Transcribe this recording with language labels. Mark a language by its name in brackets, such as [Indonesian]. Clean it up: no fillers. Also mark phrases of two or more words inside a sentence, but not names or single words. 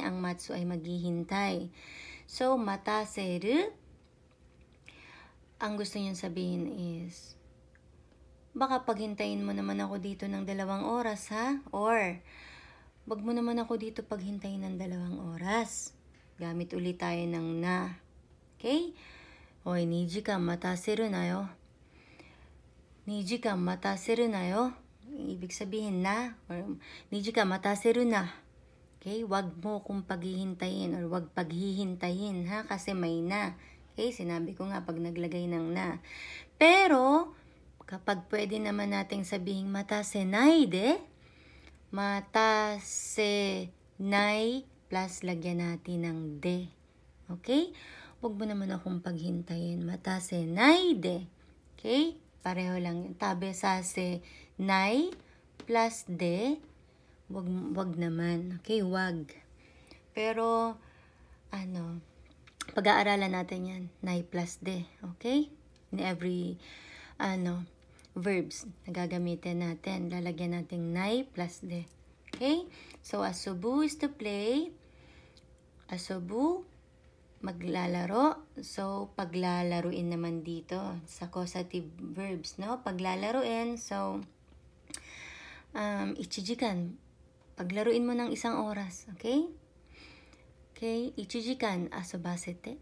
[Filipino] Ang matsu ay maghihintay. So, mataseru, ang gusto niyong sabihin is, baka paghintayin mo naman ako dito ng 2 oras, ha? Or, wag mo naman ako dito paghintayin ng 2 oras. Gamit ulit tayo ng na. Okay? [Japanese] Oy, 2 時間待たせるなよ. 2時間待たせるなよ. [Filipino] Ibig sabihin na, or [Japanese] 2 時間待たせるな. [Filipino] Okay, wag mo kung paghihintayin or wag paghihintayin, ha? Kasi may na. Okay, sinabi ko nga pag naglagay ng na. Pero, kapag pwede naman nating sabihin [Japanese] 待たせないで, [Filipino] matasenai plus lagyan natin ng de. Okay? Wag mo naman akong paghintayin. [Japanese] 待たせないで. [Filipino] Okay? Pareho lang yun. [Japanese] 食べさせない plus de. [Filipino] Wag naman. Okay, wag. Pero, pag-aaralan natin yan. Nai plus de. Okay? [English] In every, [Filipino] verbs na gagamitin natin. Lalagyan natin nai plus de. Okay? So, asobu [English] is to play. [Filipino] Asobu, maglalaro. So, paglalaruin naman dito sa [English] causative verbs, [Filipino] no? Paglalaruin. So, ichijikan. Paglaruin mo ng 1 oras, okay? Okay, [Japanese] 一時間遊ばせて.